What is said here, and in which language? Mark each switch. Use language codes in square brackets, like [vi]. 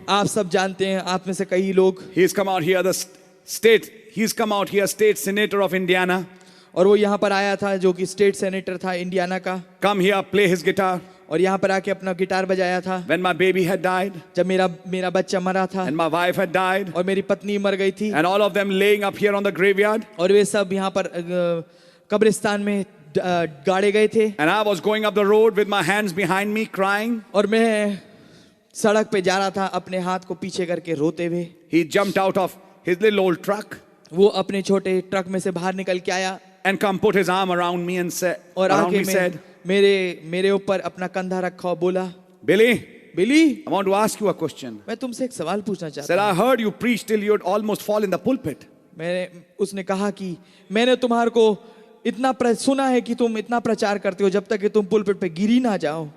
[hi] आप सब जानते हैं, आप में से कई लोग। [en] He's come out here, he's come out here, state senator of Indiana. [hi] और वो यहाँ पर आया था, जो कि स्टेट सेनेटर था इंडियाना का, [en] Come here, play his guitar. [hi] और यहाँ पर आके अपना गिटार बजाया था। [en] When my baby had died [hi] जब मेरा बच्चा मरा था [en] and my wife had died, [hi] और मेरी पत्नी मर गई थी, [en] and all of them laying up here on the graveyard, [hi] और वे सब यहाँ पर कब्रिस्तान में गाड़े गए थे, [en] and I was going up the road with my hands behind me crying. [hi] और मैं सड़क पे जा रहा था अपने हाथ को पीछे करके रोते हुए। [en] He jumped out of his little old truck [hi] वो अपने छोटे ट्रक में से बाहर निकल के आया [en] and come put his arm around me and said, [hi] और [en] around [hi] आके [en] me said, [hi] मेरे ऊपर अपना कंधा रखा और बोला, [en] Billy, [hi] Billy, [en] I want to ask you a question. [hi] मैं तुमसे एक सवाल पूछना [en] Said, [hi] चाहता [en] I [hi] हूँ। [en] heard you preach till you'd almost fall in the pulpit. [hi] उसने कहा कि मैंने तुम्हारे को इतना सुना है कि तुम इतना प्रचार करते हो जब तक कि तुम पुलपिट पे गिरी ना जाओ।